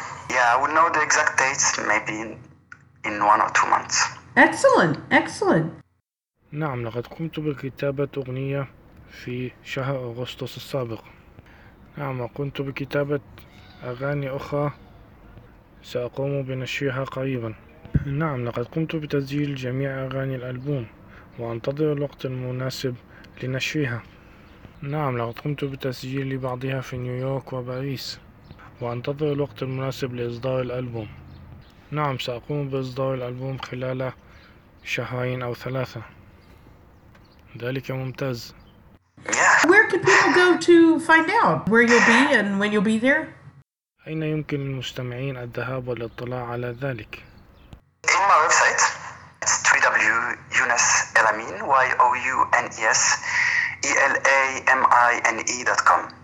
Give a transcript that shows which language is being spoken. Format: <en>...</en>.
<en>Yeah, I will know the exact dates maybe in 1 or 2 months. Excellent, excellent.</en> <ar>نعم، لقد قمت بكتابة أغنية في شهر أغسطس السابق. نعم، وقمت بكتابة أغاني أخرى سأقوم بنشرها قريبا. نعم، لقد قمت بتسجيل جميع أغاني الألبوم، وأنتظر الوقت المناسب لنشرها. نعم، لقد قمت بتسجيل بعضها في نيويورك وباريس. وانتظر الوقت المناسب لإصدار الألبوم. نعم، سأقوم بإصدار الألبوم خلال 2 أو 3 شهور. ذلك ممتاز.</ar> <en>Yeah. Where can people go to find out where you'll be and when you'll be there?</en> <ar>أين يمكن المستمعين الذهاب والاطلاع على ذلك؟</ar> <en>In my website, it's www.younesalamine.com.</en>